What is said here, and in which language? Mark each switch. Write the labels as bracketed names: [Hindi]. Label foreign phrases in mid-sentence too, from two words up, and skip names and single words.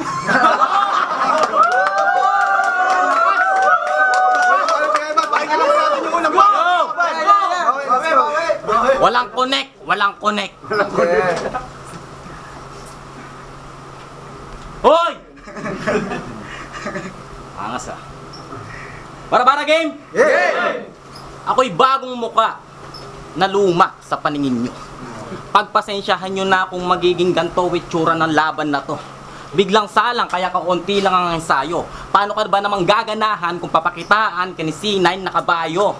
[Filipino] Walang connect. Hoy! Angas ah. Bara-bara game? Yeah! Ako'y bagong muka na luma sa paningin nyo. Pagpasensyahan nyo na kung magiging ganto itsura ng laban na to. Biglang salang kaya kaunti lang ang ensayo. Paano ka ba namang gaganahan kung papakitaan ka ni C9 na kabayo?